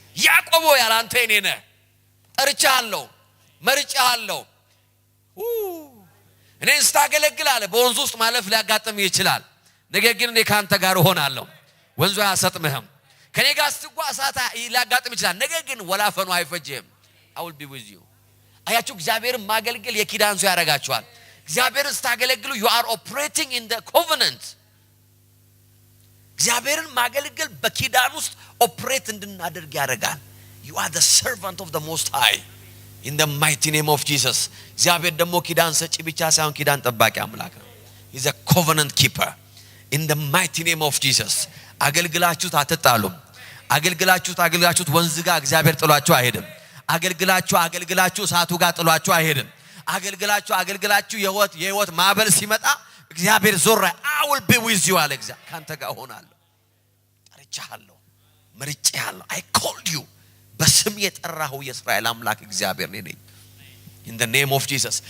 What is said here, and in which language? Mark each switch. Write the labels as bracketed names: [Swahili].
[Amharic] ያዕቆብ ያለ አንተ እኔ ነህ፣ ጠርቻለሁ፣ መርጬሃለሁ። እኔን ስታገለግል አለ በወንዙ ውስጥ ማለፍ ሊያጋጥም ይችላል፣ ነገር ግን እኔ ካንተ ጋር እሆናለሁ። ወንዙ አያሰጥምህም። ከኔ ጋር ስትጓዝ እሳት ሊያጋጥም ይችላል፣ ነገር ግን ወላፈኑ አይፈጅህም። [English] I will be with you. [Amharic] አያችሁ እግዚአብሔርን ማገልገል የኪዳን ሰው ያደርጋችኋል። እግዚአብሔርን ስታገለግሉ [English] you are operating in the covenant. [Amharic] እግዚአብሔርን ማገልገል በኪዳን ውስጥ ኦፕሬት እንድናደርግ ያደርጋል። [English] you are the servant of the most high in the mighty name of Jesus. [Amharic] እግዚአብሔር ደግሞ ኪዳን ሰጪ ብቻ ሳይሆን ኪዳን ጠባቂ አምላክ ነው። [English] he is a covenant keeper in the mighty name of Jesus. [Amharic] አገልግላችሁት አትጣሉም። አገልግላችሁት ወንዝ ጋር እግዚአብሔር ጥሏችሁ አይሄድም። አገልግላችሁ እሳቱ ጋር ጥሏችሁ አይሄድም። አገልግላችሁ የህይወት ማዕበል ሲመጣ እግዚአብሔር ዞር [English] I will be with you [Amharic] አለ። እግዚአብሔር ካንተ ጋር ሆናለሁ፣ ጠርቻለሁ፣ መርጬሃለሁ። [English] I called you። [Amharic] በስም የጠራኸው የእስራኤል አምላክ እግዚአብሔር ነኝ። [English] in the name of Jesus.